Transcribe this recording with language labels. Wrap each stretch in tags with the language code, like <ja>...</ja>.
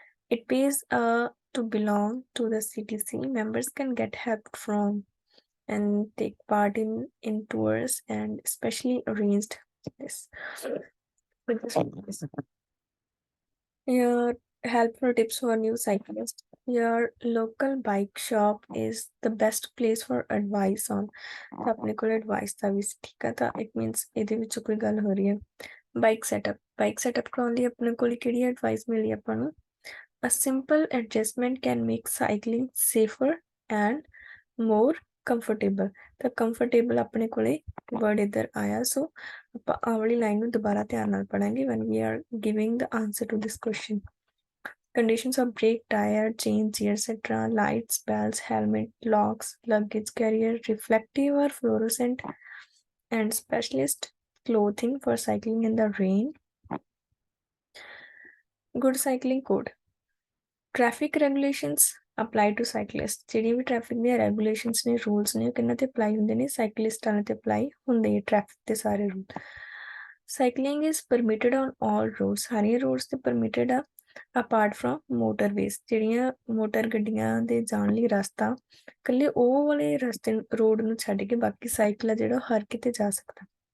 <en>It pays to belong to the CTC. Members can get help from and take part in tours and specially arranged this. Your helpful tips for new cyclists. Your local bike shop is the best place for advice on</en> <pa>ਆਪਣੇ ਕੋਲ advice ਦਾ ਵੀ ਠੀਕ ਹੈ। ਤਾਂ it means ਇਹਦੇ ਵਿੱਚ ਕੋਈ ਗੱਲ ਹੋ ਰਹੀ ਹੈ ਬਾਈਕ ਸੈਟਅਪ ਕਰਾਉਣ ਲਈ ਆਪਣੇ ਕੋਲ ਕਿਹੜੀ ਐਡਵਾਈਸ ਮਿਲੀ ਆਪਾਂ ਨੂੰ,</pa> <en>A simple adjustment can make cycling safer and more comfortable.</en> <pa>ਤਾਂ comfortable ਆਪਣੇ ਕੋਲੇ word ਇੱਧਰ ਆਇਆ, ਸੋ ਆਪਾਂ ਆਹ ਵਾਲੀ ਲਾਈਨ ਨੂੰ ਦੁਬਾਰਾ ਧਿਆਨ ਨਾਲ ਪੜਾਂਗੇ</pa> <en>when we are giving the answer to this question. Conditions of brake, tire, chain, etc. Lights, bells, helmet, locks, luggage carrier, reflective or fluorescent, and specialist clothing for cycling in the rain. Good cycling code. Traffic regulations apply to cyclists.</en> <pa>ਜਿਹੜੀ ਵੀ traffic ਦੀਆਂ regulations ਨੇ, rules ਨੇ, ਉਹ ਕਿਹਨਾਂ ਤੇ apply ਹੁੰਦੇ ਨੇ? ਸਾਈਕਲਿਸਟਾਂ ਤੇ ਅਪਲਾਈ ਹੁੰਦੇ ਆ ਟ੍ਰੈਫਿਕ ਦੇ ਸਾਰੇ rule.</pa> <en>cycling is permitted on all roads,</en> <pa>ਸਾਰੀਆਂ ਰੋਡਸ ਤੇ ਪਰਮਿਟਡ ਆ</pa> <en>apart from motorways,</en> <pa>ਜਿਹੜੀਆਂ ਮੋਟਰ ਗੱਡੀਆਂ ਦੇ ਜਾਣ ਲਈ ਰਸਤਾ ਇਕੱਲੇ ਉਹ ਵਾਲੇ ਰਸਤੇ ਰੋਡ ਨੂੰ ਛੱਡ ਕੇ ਬਾਕੀ ਸਾਈਕਲ ਆ ਜਿਹੜਾ ਹਰ ਕਿਤੇ ਜਾ ਸਕਦਾ।</pa>